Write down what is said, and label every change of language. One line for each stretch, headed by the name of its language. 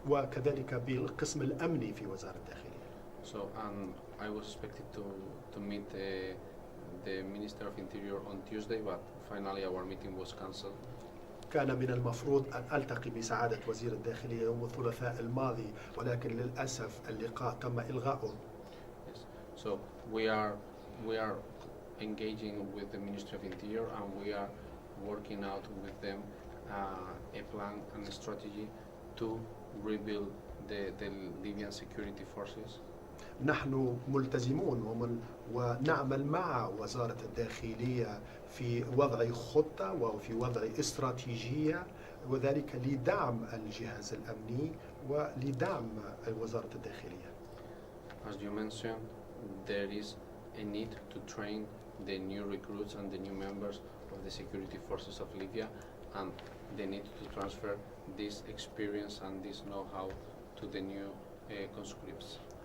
Arabic: وكذلك بالقسم الأمني في وزارة الداخلية.
English: So I was expected to meet the Minister of Interior on Tuesday, but finally our meeting was cancelled.
Arabic: كان من المفروض أن ألتقي بسعادة وزير الداخلية يوم الثلاثاء الماضي، ولكن للأسف اللقاء تم إلغاؤه.
English: Yes. So we are engaging with the Ministry of Interior, and we are working out with them a plan and a strategy to rebuild the Libyan security forces.
Arabic: نحن ملتزمون ونعمل مع وزارة الداخلية في وضع خطة وفي وضع استراتيجية، وذلك لدعم الجهاز الأمني ولدعم وزارة الداخلية.
English: As you mentioned, there is a need to train the new recruits and the new members of the security forces of Libya, and they need to transfer this experience and this know-how to the new conscripts.